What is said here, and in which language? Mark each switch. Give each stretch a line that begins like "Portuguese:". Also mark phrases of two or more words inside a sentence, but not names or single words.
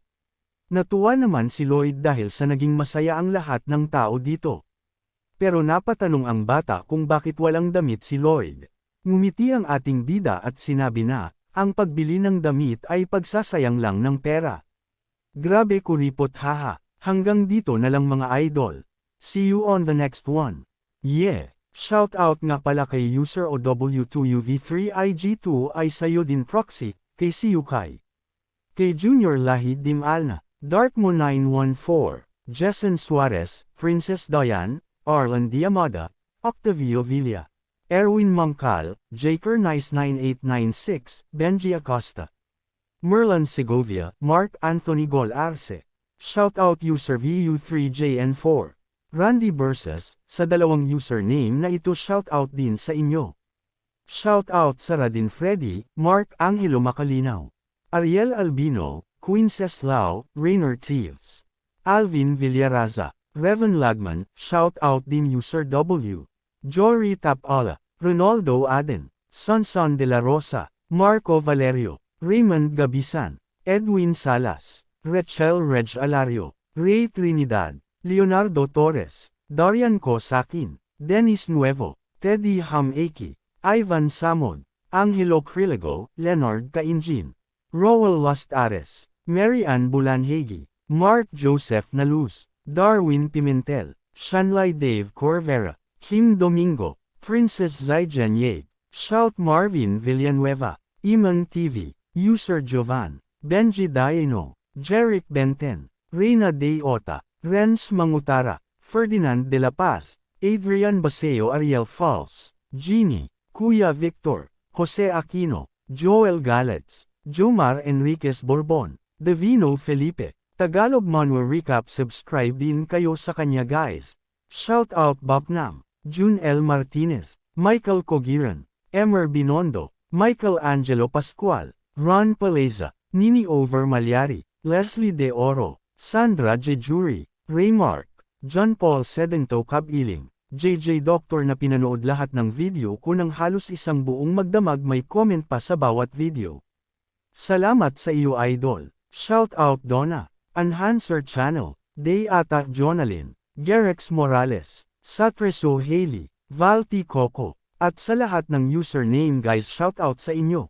Filipino: Natuwa naman si Lloyd dahil sa naging masaya ang lahat ng tao dito. Pero napatanong ang bata kung bakit walang damit si Lloyd. Ngumiti ang ating bida at sinabi na, ang pagbili ng damit ay pagsasayang lang ng pera. Grabe kuripot haha, hanggang dito na lang mga idol.
English: See you on the next one. Yeah, shout out
Filipino: nga pala kay user OW2UV3IG2 ay sayo din proxy, kay si Yukay. Kay Junior Lahid Dimalna. Dartmo 914, Jessen Suarez, Princess Diane, Arlan Diamada, Octavio Villa. Erwin Mangkal, Jaker Nice 9896, Benji Acosta. Merlin Segovia, Mark Anthony Gol Arce. Shoutout user VU3JN4. Randy Bersas, sa dalawang username na ito shoutout din sa inyo. Shoutout sa Radin Freddy, Mark Angelo Macalinaw. Ariel Albino, Quinceslao, Rainer Thieves. Alvin Villaraza, Revan Lagman, shoutout din user W. Jory Tapala, Ronaldo Aden, Sonson de la Rosa, Marco Valerio, Raymond Gabisan, Edwin Salas, Rachel Reg Alario, Ray Trinidad, Leonardo Torres, Darian Kosakin, Dennis Nuevo, Teddy Hameki, Ivan Samod, Angelo Criligo, Leonard Cainjin, Rowell Lustares, Mary Ann Bulanhegi, Mark Joseph Naluz, Darwin Pimentel, Shanlai Dave Corvera, Kim Domingo, Princess Zaijen Ye, Shout Marvin Villanueva, Iman TV, User Jovan, Benji Daino, Jeric Benten, Reyna De Ota, Renz Mangutara, Ferdinand de la Paz, Adrian Baseo Ariel Falls, Jeannie, Kuya Victor, Jose Aquino, Joel Galets, Jomar Enriquez Borbon, Davino Felipe, Tagalog Manual Recap. Subscribe din kayo sa kanya guys. Shout out Bapnam, June L. Martinez, Michael Cogiran, Emer Binondo, Michael Angelo Pascual, Ron Paleza, Nini Over Malyari, Leslie De Oro, Sandra Jejuri, Raymark, John Paul Sedento Cabiling, JJ Doctor na pinanood lahat ng video ko ng halos isang buong magdamag, may comment pa sa bawat video. Salamat sa iyo idol. Shout out Donna, Enhancer Channel, Dayata Jonalyn, Gerex Morales, Satreso Haley, Valti Coco, at sa lahat ng username guys, shout out sa inyo.